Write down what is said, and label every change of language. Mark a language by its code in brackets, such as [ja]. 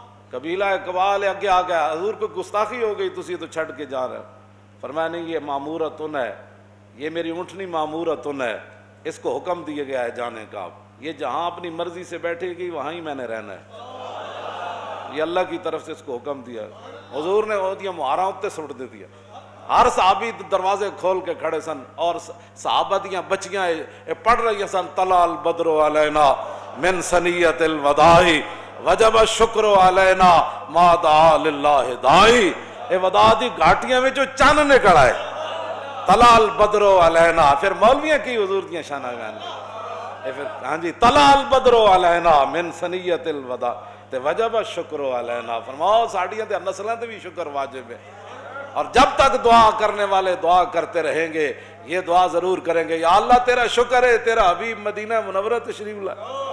[ur] قبیلہ قبال اگے آ گیا, حضور کو گستاخی ہو گئی, [pa] تسی تو چھڑ کے جا رہے ہو. [ur] فرمایا نہیں, یہ مامورتن ہے, یہ میری اونٹنی مامورتن ہے, اس کو حکم دیا گیا ہے جانے کا. یہ جہاں اپنی مرضی سے بیٹھے گی وہاں ہی میں نے رہنا ہے, یہ اللہ کی طرف سے اس کو حکم دیا. [pa] حضور نے وہ دیا مہاراں اتے سٹ دے دیا. ہر صحابی دروازے کھول کے کھڑے سن, اور صحابہ دیاں بچیاں پڑھ رہی سن [ar] طلع البدر علینا من ثنیۃ الوداع وجب الشکر علینا ما دعا للہ داعی. [pa] اے وداع دی گھاٹیاں وچوں چن نکل آئے, [ar] طلع البدر علینا. [pa] پھر مولویاں کی حضور دیاں شاناں گان پھر ہاں جی, [ar] طلع البدر علینا من ثنیۃ الوداع [pa] تے [ar] وجب الشکر علینا. [pa] فرماؤ ساڈیاں تے نسلاں تے بھی شکر واجب ہے. [ur] اور جب تک دعا کرنے والے دعا کرتے رہیں گے, یہ دعا ضرور کریں گے, یا اللہ تیرا شکر ہے تیرا حبیب مدینہ منورہ تشریف لائے.